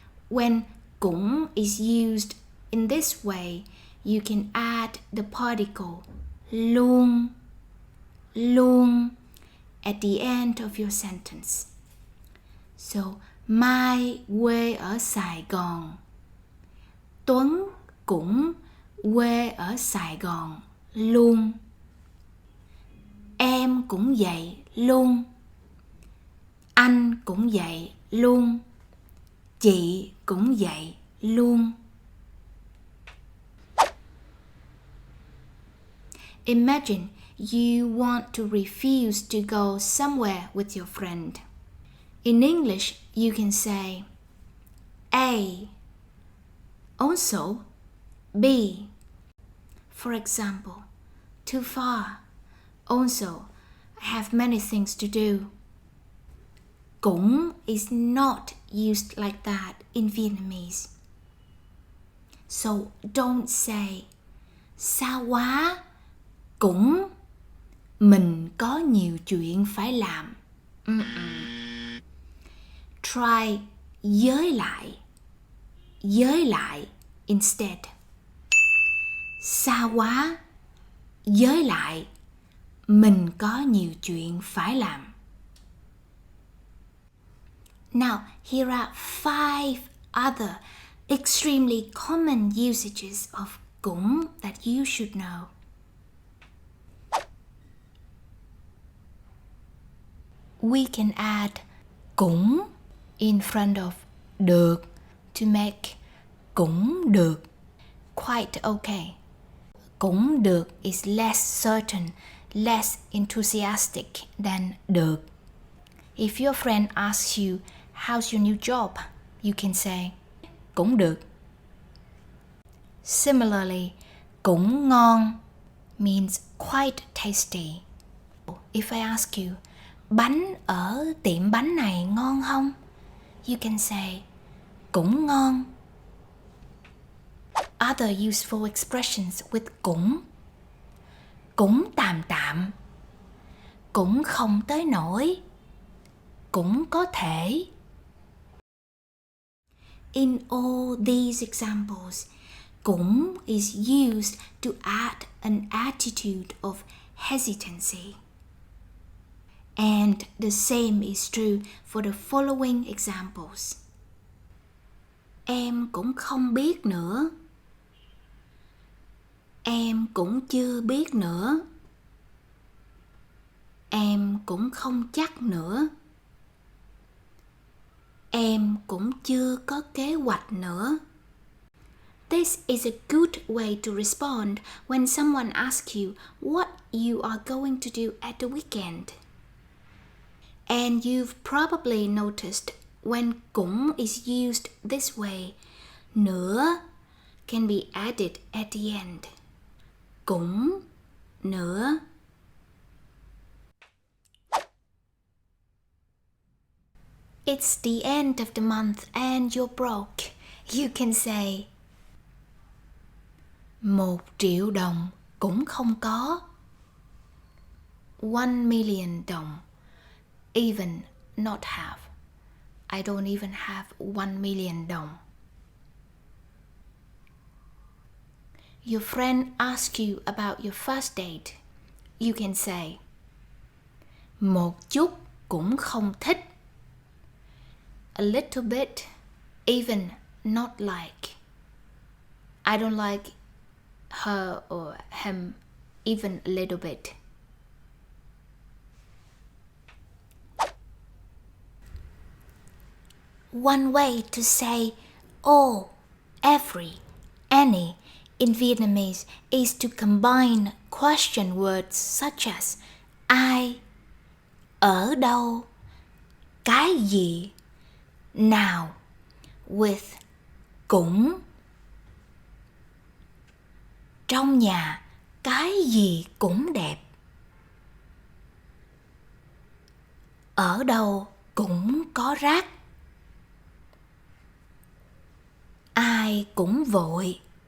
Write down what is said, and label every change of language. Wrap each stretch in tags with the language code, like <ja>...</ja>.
<en>When cũng is used in this way, you can add the particle luôn, luôn at the end of your sentence.</en> <vi>So, Mai quê ở Sài Gòn. Tuấn cũng quê ở Sài Gòn luôn. Em cũng vậy luôn. Anh cũng vậy luôn. Chị cũng vậy luôn.</vi> <en>Imagine you want to refuse to go somewhere with your friend. In English, you can say A, also B. For example, too far. Also, I have many things to do. Cũng is not used like that in Vietnamese. So don't say</en> <vi>xa quá, cũng mình có nhiều chuyện phải làm.</vi> <en>Try với lại instead.</en> <vi>Xa quá, với lại mình có nhiều chuyện phải làm.</vi> <en>Now, here are 5 other extremely common usages of cũng that you should know. We can add cũng in front of được to make cũng được. Quite okay. Cũng được is less certain, less enthusiastic than được. If your friend asks you, how's your new job? You can say, cũng được. Similarly, cũng ngon means quite tasty. If I ask you,</en> <vi>bánh ở tiệm bánh này ngon không?</vi> <en>You can say, cũng ngon. Other useful expressions with</en> <vi>cũng tạm tạm, cũng không tới nổi, cũng có thể.</vi> <en>In all these examples, cũng is used to add an attitude of hesitancy. And the same is true for the following examples.</en> <vi>Em cũng không biết nữa. Em cũng chưa biết nữa. Em cũng không chắc nữa. Em cũng chưa có kế hoạch nữa.</vi> <en>This is a good way to respond when someone asks you what you are going to do at the weekend. And you've probably noticed when cũng is used this way, nữa can be added at the end.</en> <vi>Cũng nữa.</vi> <en>It's the end of the month and you're broke. You can say</en> <vi>1 triệu đồng cũng không có.</vi> <en>1 million đồng. Even not have. I don't even have 1 million đồng. Your friend asks you about your first date. You can say</en> <vi>một chút cũng không thích.</vi> <en>A little bit, even not like. I don't like her or him even a little bit. One way to say all, every, any in Vietnamese is to combine question words such as ai, ở đâu, cái gì, nào with cũng.</en> <vi>Trong nhà cái gì cũng đẹp. Ở đâu cũng có rác. Ai cũng vội.</vi>